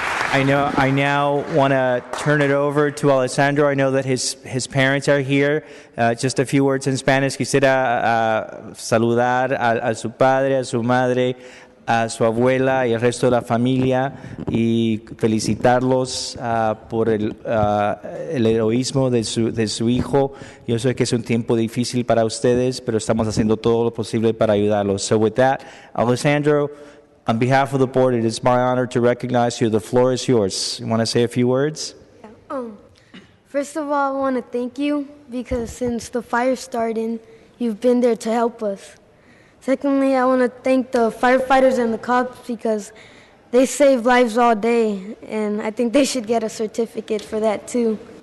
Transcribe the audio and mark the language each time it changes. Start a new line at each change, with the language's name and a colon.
English: I now want to turn it over to Alessandro. I know that his parents are here. Just a few words in Spanish.
Spanish: Quisiera saludar a su padre, a su madre, a su abuela y el resto de la familia y felicitarlos por el heroísmo de su hijo. Yo sé que es un tiempo difícil para ustedes, pero estamos haciendo todo lo posible para ayudarlos.
English: So with that, Alessandro, on behalf of the board, it is my honor to recognize you. The floor is yours. You want to say a few words? First of all, I want to thank you because since the fire started, you've been there to help us. Secondly, I want to thank the firefighters and the cops because they save lives all day, and I think they should get a certificate for that too.